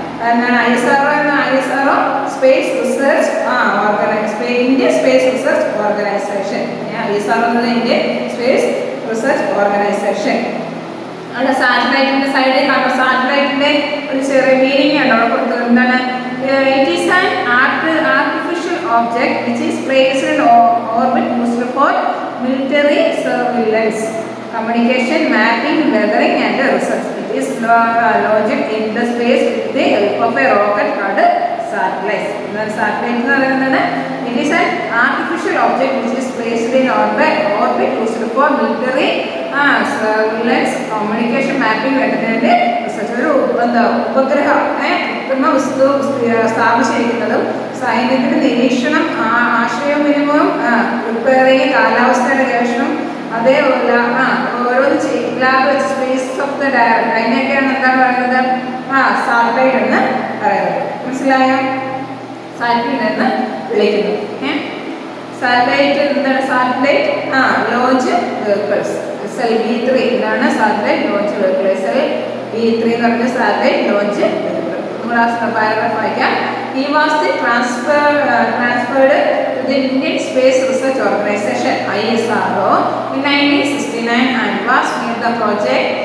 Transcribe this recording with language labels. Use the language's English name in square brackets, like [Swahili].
[Malayalam] എന്താണ് ISRO space research Indian space research organisation. ISRO എന്നത് Indian space research organisation. അവിടെ സാറ്റലൈറ്റിന്റെ സൈഡിൽ കാണുമ്പോൾ സാറ്റലൈറ്റിന്റെ ഒരു ചെറിയ മീനിങ് ആണ് അവിടെ കൊടുത്തത്. എന്താണ്? [English] It is an artificial object which is placed in orbit used for military surveillance, communication, mapping, weathering and research. It is launched in the space with the help of a rocket called satellite. Satellite [Malayalam] എന്ന് പറയുന്നത് [English] it is an artificial object which is placed in orbit used for military surveillance, communication, mapping, weathering and research. [Malayalam] ഒരു ഉപഗ്രഹം വസ്തു സ്ഥാപിച്ചിരിക്കുന്നതും സൈന്യത്തിന്റെ നിരീക്ഷണം, ആശയവിനിമയം, repairing, കാലാവസ്ഥയുടെ ഗവേഷണം, അതേപോലെ ഓരോന്ന് ലാബ് വെച്ച് സ്പേസ് ഓഫ് ദ അതിനെയൊക്കെയാണ് എന്താണ് പറയുന്നത് സാറ്റലൈറ്റ് എന്ന് പറയുന്നത്. മനസ്സിലായോ? സാറ്റലൈറ്റ് എന്ന് വിളിക്കുന്നു. സാറ്റലൈറ്റ് എന്താണ്? സാറ്റലൈറ്റ് ലോഞ്ച് വെഹിക്കിൾസ് SLV-3 ഇതാണ് സാറ്റലൈറ്റ് ലോഞ്ച് വെഹിക്കിൾ. SLV-3 എന്ന് പറഞ്ഞ സാറ്റലൈറ്റ് ലോഞ്ച് വെഹിക്കിൾ. പാരഗ്രാഫ് വായിക്കാം. [English] He was transferred to the Indian Space Research Organization ISRO in 1969 and was made the project